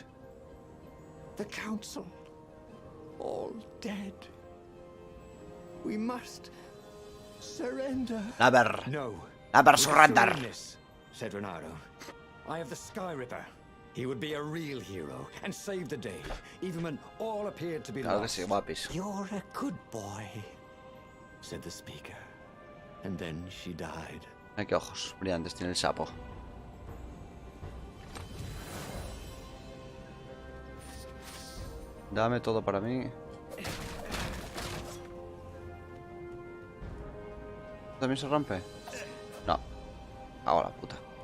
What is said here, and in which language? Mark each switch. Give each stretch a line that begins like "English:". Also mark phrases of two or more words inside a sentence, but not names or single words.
English: The council, all dead. We must surrender. Never. No. Never we surrender. are doing this, said Renato. I have the Sky Ripper. He would be a real hero and save the day, even when all appeared to be
Spanish: Claro que
English: lost.
Spanish: sí, guapis.
English: You're a good boy, said the speaker. And then she died.
Spanish: Ay, qué ojos brillantes tiene el sapo. Dame todo para mí. ¿También se rompe? No. Hago la puta.